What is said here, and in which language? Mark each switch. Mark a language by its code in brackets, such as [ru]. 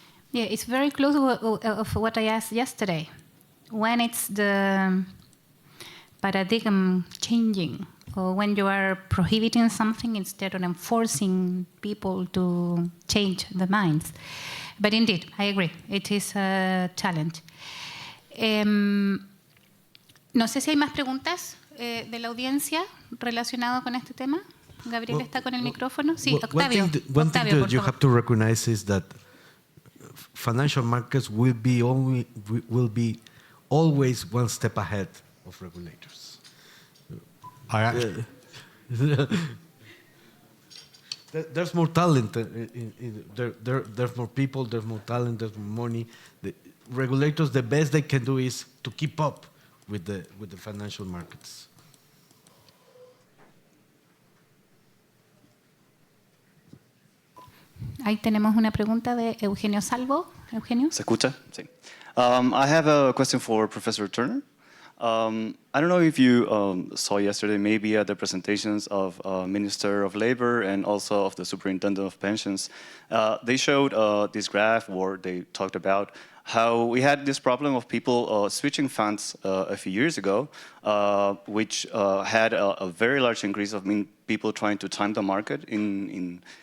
[en] Yeah, it's very close of what I asked yesterday. When it's the paradigm changing, or when you are prohibiting something instead of enforcing people to change the minds. But indeed, I agree, it is a challenge. [es] No sé si hay más preguntas de la audiencia relacionado con este tema. Gabriel está con el micrófono. Sí, Octavio. [en] One thing that you have to recognize is that financial markets will be always one step ahead of regulators. There's more talent. There's more people. There's more talent. There's more money. The regulators, the best they can do is to keep up with the financial markets. [es] Ahí tenemos una pregunta de Eugenio Salvo. Eugenio. ¿Se escucha? Sí. [en] I have a question for Professor Turner. I don't know if you saw yesterday maybe at the presentations of Minister of Labor and also of the Superintendent of Pensions. They showed this graph where they talked about how we had this problem of people switching funds a few years ago, which had a very large increase of people trying to time the market in